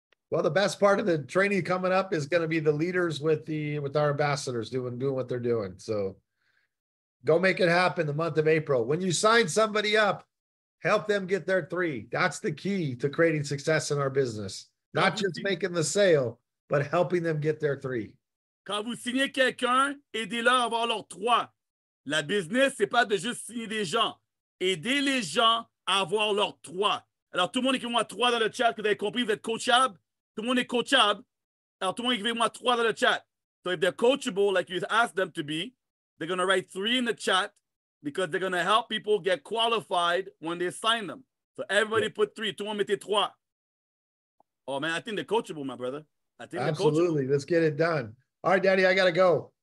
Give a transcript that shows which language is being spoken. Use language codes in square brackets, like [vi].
[en] Well, the best part of the training coming up is going to be the leaders with our ambassadors doing what they're doing. So go make it happen the month of April. When you sign somebody up, help them get their 3. That's the key to creating success in our business. Not just making the sale, but helping them get their 3. [fr] Quand vous signez quelqu'un, aidez-leur à avoir leurs 3. La business, c'est pas de juste signer des gens. Aidez les gens à avoir leurs 3. Alors, tout le monde écrit-moi 3 dans le chat, que vous avez compris, vous êtes coachable. Tout le monde est coachable. Alors, tout le monde écrit-moi 3 dans le chat. [en] So if they're coachable, like you asked them to be, they're going to write 3 in the chat because they're going to help people get qualified when they sign them. So everybody put 3. [fr] Tout le monde mettez 3. [en] Oh, man, I think they're coachable, my brother. I think Absolutely. Let's get it done. All right, Daddy, I got to go.